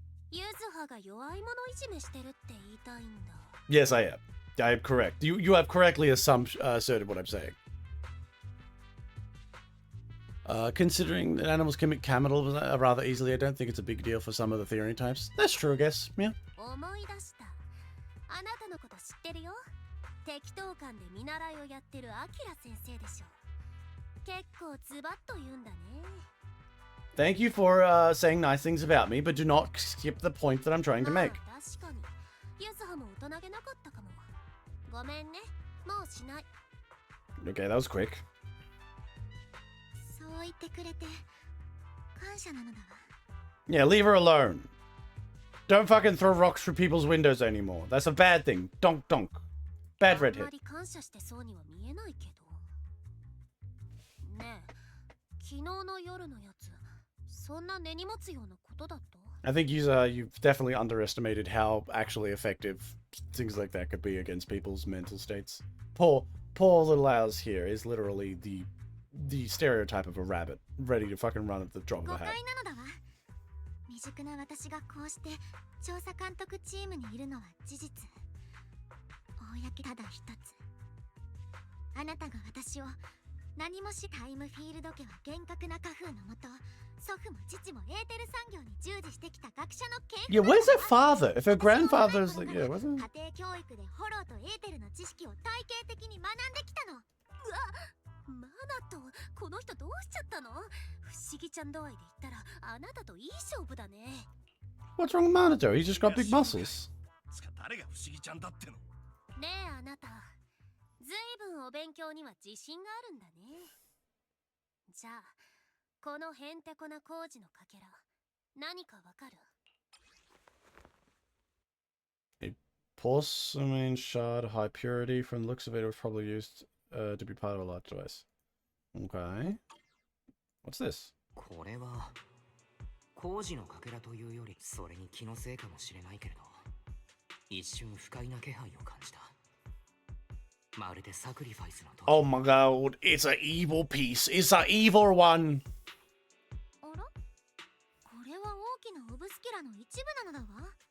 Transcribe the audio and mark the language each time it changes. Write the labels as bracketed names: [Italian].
[Japanese] ユズハが弱い者いじめしてるって言いたいんだ。 [English] Yes, I am. I am correct. You have correctly asserted what I'm saying. Considering that animals can commit cannibalism rather easily, I don't think it's a big deal for some of the theory types. That's true, I guess. Yeah. [Japanese] 思い出した。あなたのこと知ってるよ。適当館で見習いをやってるアキラ先生でしょ。結構ズバッと言うんだね。 [English] Thank you for saying nice things about me, but do not skip the point that I'm trying to make. [Japanese] 確かに。ユズハも大人げなかったかも。ごめんね。もうしない。 [English] Okay, that was quick. [Japanese] そう言ってくれて感謝なのだわ。 [English] Yeah, leave her alone. Don't fucking throw rocks through people's windows anymore. That's a bad thing. Donk donk. Bad [Japanese] あん [English] redhead. [Japanese] まり感謝してそうには見えないけど。ねえ、昨日の夜のやつ、そんな根に持つようなことだった？ [English] I think you've definitely underestimated how actually effective things like that could be against people's mental states. Poor little Ours here is literally the stereotype of a rabbit, ready to fucking run at the drop of a [Japanese] 誤 [English] hat. [Japanese] 解なのだわ。未熟な私がこうして調査監督チームにいるのは事実。公ただ一つ。あなたが私を何もしタイムフィールド家は厳格な家風のもと、祖父も父もエーテル産業に従事してきた学者の系譜。 [English] Yeah, where's her father? If her grandfather's like, yeah, where's her? [Japanese] 家庭教育でホローとエーテルの知識を体系的に学んできたの。うわ、マナとこの人どうしちゃったの？不思議ちゃん度合いで言ったらあなたといい勝負だね。 [English] What's wrong with Minato? He's just got big muscles. [Japanese] 誰が不思議ちゃんだっての？ねえあなた、ずいぶんお勉強には自信があるんだね。じゃあこのへんてこな工事のかけら何かわかる？ [English] A porcelain shard, high purity. From the looks of it, it was probably used to be part of a large device. Okay. What's this? [Japanese] これは工事のかけらというよりそれに気のせいかもしれないけれど一瞬不快な気配を感じた。まるでサクリファイスの時。 [English] Oh my god, it's an evil piece. It's an evil one. [Japanese] あら？これは大きなオブスキュラの一部なのだわ。